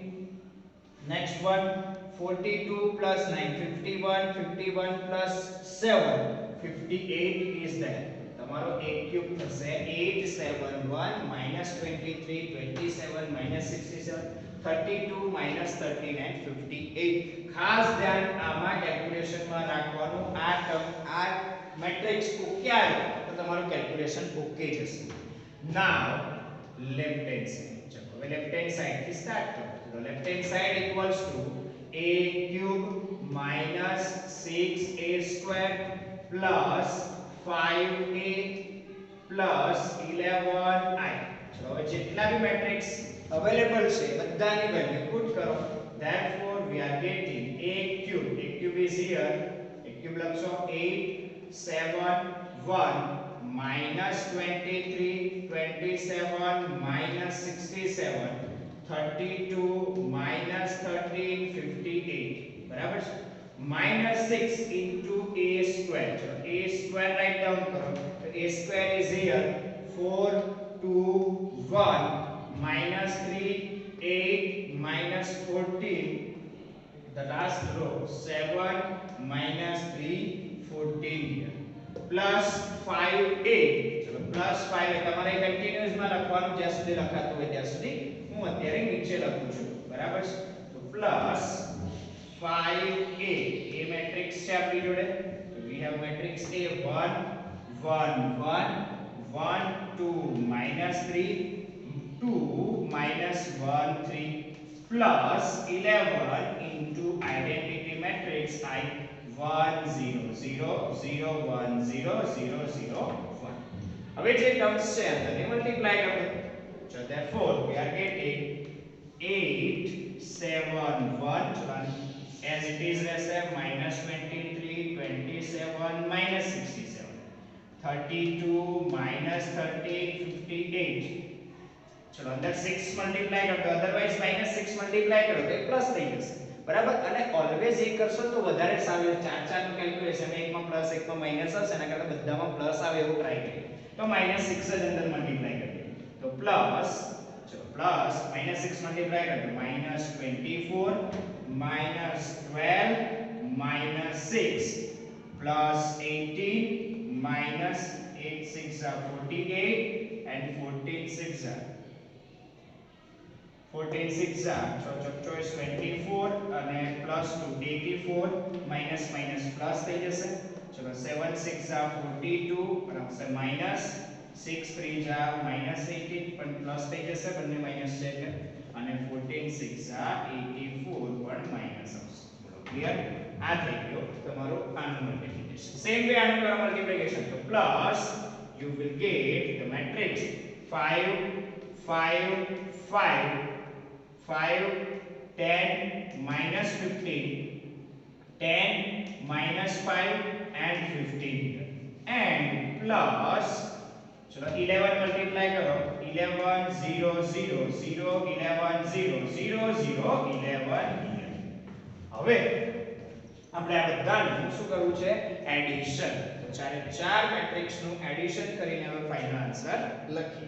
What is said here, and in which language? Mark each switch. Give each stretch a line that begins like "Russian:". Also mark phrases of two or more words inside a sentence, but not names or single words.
English: Next one 42 plus 9 51 51 plus 7 58 is there. તમારો a cube થશે 871 minus 23 27 minus 67 32 minus 13 and 58.
Gujarati: ખાસ ધ્યાન આમાં કેલ્ક્યુલેશન માં રાખવાનું. આ ટર્મ આ
English: matrix okay
Gujarati: આવ્યો તો તમારું
English: calculation okay
Gujarati: જશે.
English: Now left hand side.
Gujarati: ચલો હવે
English: left hand side
Gujarati: થી સ્ટાર્ટ કરો.
English: તો left hand side equals to a cube minus 6a square plus 5a plus 11i.
Gujarati: ચલો હવે જેટલા બી
English: matrix available
Gujarati: છે બધાની
English: value put
Gujarati: કરો.
English: Therefore we are getting a cube. A cube is here. A cube લખશો 8 7 1 minus 23 27 minus 67 32 minus 13 58.
Gujarati: બરાબર છે.
English: minus 6 into a square. ચલો a square write down કરો. તો a square is here 4 2 1 minus 3 8 minus 14. The last row 7 minus 3 14 here plus 5a.
Gujarati: ચલો plus 5 એ તમારે કન્ટિન્યુઅસ માં લખવાનું જ્યાં સુધી લખાતું હોય ત્યાં સુધી. હું અત્યારે નીચે લખું છું. બરાબર છે. તો plus 5a એ મેટ્રિક્સ છે આપણી જોડે.
English: તો we have matrix A 1 1 1 1 2 minus 3 2 minus 1 3 plus 11 into identity matrix I 1 0 0 0 1 0 0 0 1.
Gujarati: હવે જે ટર્મ્સ છે તેને મલ્ટીપ્લાય કરો.
English: So therefore we are getting 8 7 1 as it is રહેશે minus 23 27 minus 67 32 minus 13 58.
Hindi: चलो अंदर 6 मल्टीप्लाई कर दो,
English: otherwise minus 6 multiply
Hindi: करो तो प्लस
Gujarati: થઈ જશે બરાબર. અને ઓલવેઝ એ કરશો તો વધારે સારું. 4 4 નું કેલ્ક્યુલેશન એકમાં પ્લસ એકમાં માઈનસ હશે એના કરતા બધામાં પ્લસ આવે એવું ટ્રાય કરીએ. તો -6 જ અંદર મલ્ટીપ્લાય કરીએ તો પ્લસ, ચલો
English: plus -6 multiply
Gujarati: કરો તો -24 -12 -6
English: plus 18 minus 8 6 are 48 and 14 6 are 24
Gujarati: અને
English: plus 2 84 minus minus plus
Gujarati: થઈ જશે. ચલો 7 6 are 42 બરાબર
English: minus 6 3 are minus 18
Gujarati: પણ પ્લસ થઈ જશે બંને માઈનસ છે એટલે અને 14 6 are 84 પણ માઈનસ આવશે. બોલો ક્લિયર? આ થઈ ગયો તમારો આનું મલ્ટીપ્લિકેશન. સેમ વે આનું કરો મલ્ટીપ્લિકેશન તો પ્લસ
English: you will get the matrix 5 5 5 5 10 minus 15 10 minus 5 and 15 and plus
Hindi: चलो 11 मल्टीप्लाई करो
Gujarati: 11 0 0 0 11 0 0 0 11 હવે આપણે આ બધાનું શું કરવું છે એડિશન. તો ચારે ચાર મેટ્રિક્સ નું એડિશન કરીને હવે
English: final answer
Gujarati: લખીએ.